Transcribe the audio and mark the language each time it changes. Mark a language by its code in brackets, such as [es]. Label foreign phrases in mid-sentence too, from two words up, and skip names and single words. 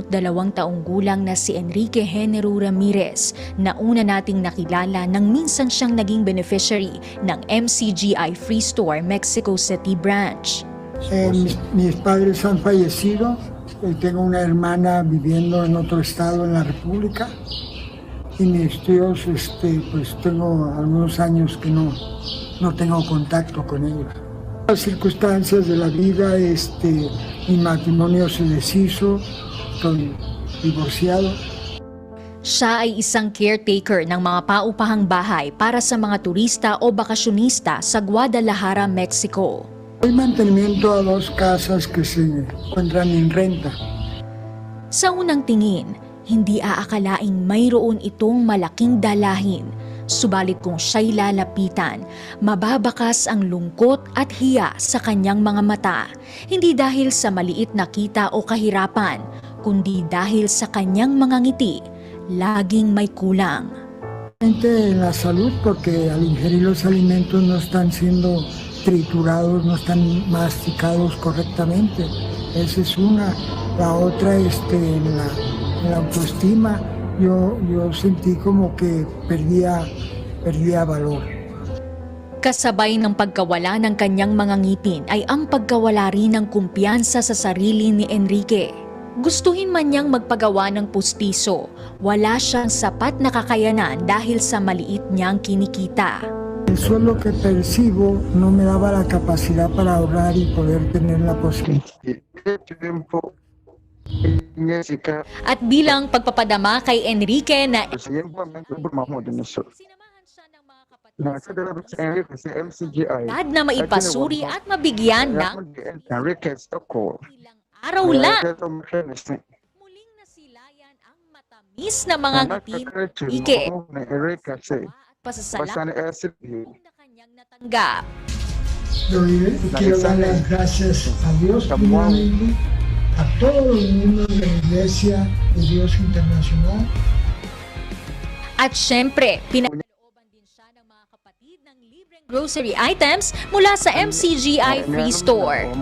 [tl] taong gulang na si Enrique Genero Ramirez na una nating nakilala nang minsan siyang naging beneficiary ng MCGI Free Store Mexico City branch. [es] Mis padres han fallecido. Tengo una hermana viviendo en otro estado en la República. Y mis tíos, pues tengo algunos años que no tengo contacto con ellos. Las circunstancias de la vida, mi matrimonio se deshizo, estoy divorciado. [tl] Siya ay isang caretaker ng mga paupahang bahay para sa mga turista o bakasyonista sa Guadalajara, Mexico. [es] Hay mantenimiento a 2 casas que se encuentran en renta. [tl] Sa unang tingin, hindi aakalaing mayroon itong malaking dalahin. Subalit kung siya'y lalapitan, mababakas ang lungkot at hiya sa kanyang mga mata. Hindi dahil sa maliit na kita o kahirapan, kundi dahil sa kanyang mga ngiti, laging may kulang. [es] La salud, porque al ingerir los alimentos no están siendo triturados, no están masticados correctamente. Esa es una. La otra, en la autoestima. Yo sentí como que perdía valor. [tl] Kasabay ng pagkawala ng kanyang mga ngipin ay ang pagkawala rin ng kumpiyansa sa sarili ni Enrique. Gustuhin man niyang magpagawa ng pustiso, wala siyang sapat na kakayanan dahil sa maliit niyang kinikita. [es] El sueldo que percibo no me daba la capacidad para ahorrar y poder tener la posibilidad. [tl] At bilang pagpapadama kay Enrique na sinamahan siya ng mga kapatid na maipasuri at mabigyan ng ilang araw lang. Muling nasilayan ang matamis na mga ngiti ni Enrique at pasasalamat na kanyang natanggap. [es] Quiero dar las gracias a Dios primeramente, a todo el mundo de la Iglesia de Dios Internacional. [tl] At syempre, pinagkalooban din siya ng mga kapatid ng libreng [en] grocery items [tl] mula sa MCGI Free Store.